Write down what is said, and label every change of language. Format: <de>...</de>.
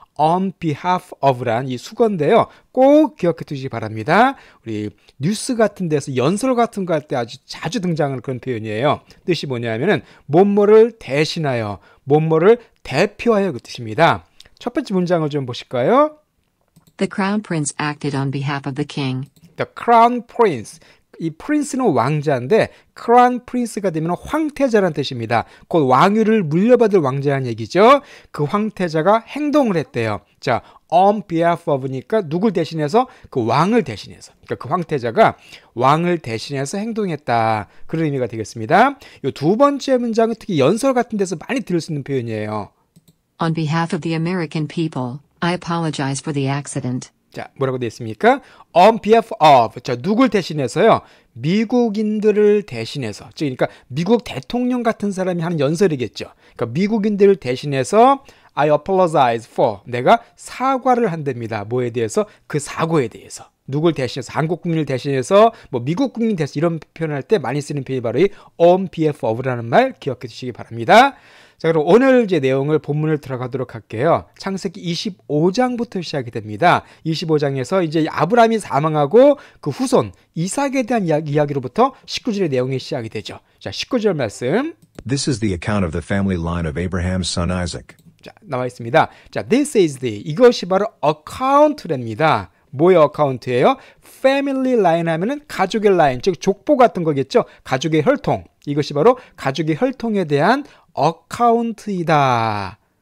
<ko>On behalf of란 이 수건인데요. 꼭 기억해 두시기 바랍니다. 우리 뉴스 같은 데서 연설 같은 거 할 때 아주 자주 등장하는 그런 표현이에요. 뜻이 뭐냐면은 뭐뭐를 대신하여, 뭐뭐를 대표하여, 그 뜻입니다. 첫 번째 문장을 좀 보실까요?</ko> <en>The Crown Prince acted on behalf of the king. The Crown Prince.</en> <ko>이 프린스는 왕자인데 크라운 프린스가 되면 황태자라는 뜻입니다. 곧 왕위를 물려받을 왕자라는 얘기죠. 그 황태자가 행동을 했대요. 자, on behalf of니까 누굴 대신해서? 그 왕을 대신해서. 그러니까 그 황태자가 왕을 대신해서 행동했다. 그런 의미가 되겠습니다. 이 두 번째 문장은 특히 연설 같은 데서 많이 들을 수 있는 표현이에요.</ko> <en>On behalf of the American people, I apologize for the accident.</en> <ko>자, 뭐라고 되어 있습니까?</ko> <en>On behalf of.</en> <ko>자, 누굴 대신해서요? 미국인들을 대신해서. 그러니까 미국 대통령 같은 사람이 하는 연설이겠죠. 그러니까 미국인들을 대신해서</ko> <en>I apologize for.</en> <ko>내가 사과를 한답니다. 뭐에 대해서? 그 사고에 대해서. 누굴 대신해서, 한국 국민을 대신해서, 뭐 미국 국민 대해서 이런 표현을 할 때 많이 쓰는 표현이 바로 이 on behalf of라는 말 기억해 주시기 바랍니다. 자, 그럼 오늘 이제 내용을 본문을 들어가도록 할게요. 창세기 25장부터 시작이 됩니다. 25장에서 이제 아브라함이 사망하고 그 후손 이삭에 대한 이야기로부터 19절의 내용이 시작이 되죠. 자, 19절 말씀.</ko> <en>This is the account of the family line of Abraham's son Isaac.</en> <ko>자, 나와 있습니다. 자,</ko> <en>this is the,</en> <ko>이것이 바로 어카운트랍니다. 뭐의 어카운트예요? 패밀리 라인 하면은 가족의 라인, 즉 족보 같은 거겠죠. 가족의 혈통. 이것이 바로 가족의 혈통에 대한 어카운트이다.</ko>